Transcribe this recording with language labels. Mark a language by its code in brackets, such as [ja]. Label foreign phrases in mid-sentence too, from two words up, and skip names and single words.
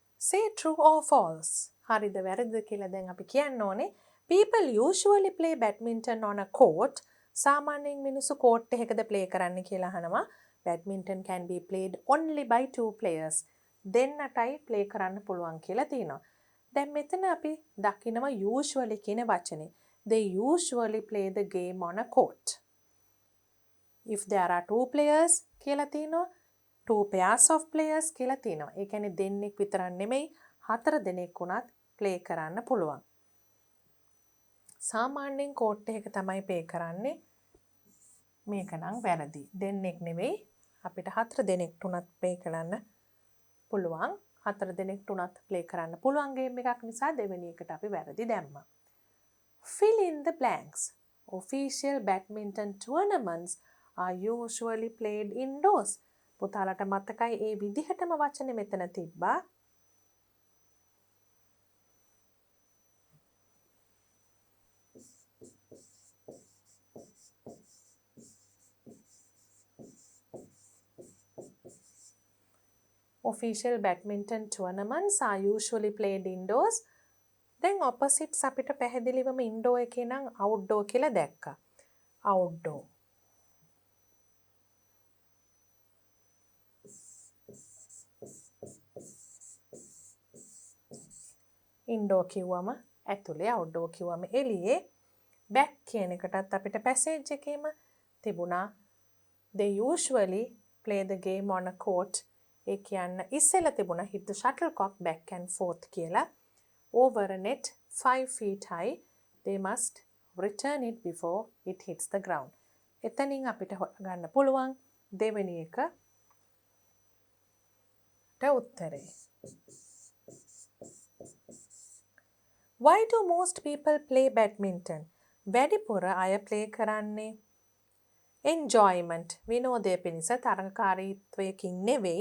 [en] Say true or false. [si] හරිද වැරදිද කියලා දැන් අපි කියන්න ඕනේ. [en] People usually play badminton on a court. [si] සාමාන්‍යයෙන් මිනිස්සු court එකකද play කරන්න කියලා අහනවා. [en] Badminton can be played only by 2 players. [si] දෙන්නටයි play කරන්න පුළුවන් කියලා තියෙනවා. දැන් මෙතන අපි දකිනවා usually කියන වචනේ. [en] They usually play the game on a court. If there are 2 players [si] කියලා තියෙනවා [en] 2 pairs of players [si] කියලා තියෙනවා. ඒ කියන්නේ දෙන්නෙක් විතරක් නෙමෙයි 4 දෙනෙක් වුණත් play කරන්න පුළුවන්. සාමාන්‍යයෙන් court එකක තමයි play කරන්නේ. මේක නම් වැරදි. දෙන්නෙක් නෙමෙයි අපිට 4 දෙනෙක් උනත් play කරන්න පුළුවන්. 4 දෙනෙක් උනත් play කරන්න පුළුවන් game එකක් නිසා දෙවෙනි එකට අපි වැරදි දැම්මා. [en] Fill in the blanks. Official badminton tournaments are usually played indoors. [si] පුතාලට මතකයි ඒ විදිහටම වචනේ මෙතන තිබ්බා. [en] Official badminton tournaments are usually played indoors. [si] දැන් opposites අපිට පැහැදිලිවම indoor එකේ නම් outdoor කියලා දැක්කා. Outdoor. ඉන්ඩෝ කිව්වම ඇතුලේ අවුට්ඩෝ කිව්වම එළියේ බැක් කියන එකටත් අපිට පැසේජ් එකේම තිබුණා [en] they usually play the game on a court [si] ඒ කියන්න ඉස්සෙල්ලා තිබුණා [en] hit the shuttlecock back and forth [si] කියලා [en] over a net 5 feet high they must return it before it hits the ground [si] එතනින් අපිට ගන්න පුළුවන් දෙවෙනි එකට උත්තරේ [en] Why do most people play badminton? [si] වැඩිපුර අය play කරන්නේ enjoyment විනෝදය පිණිස තරඟකාරීත්වයකින් නෙවෙයි.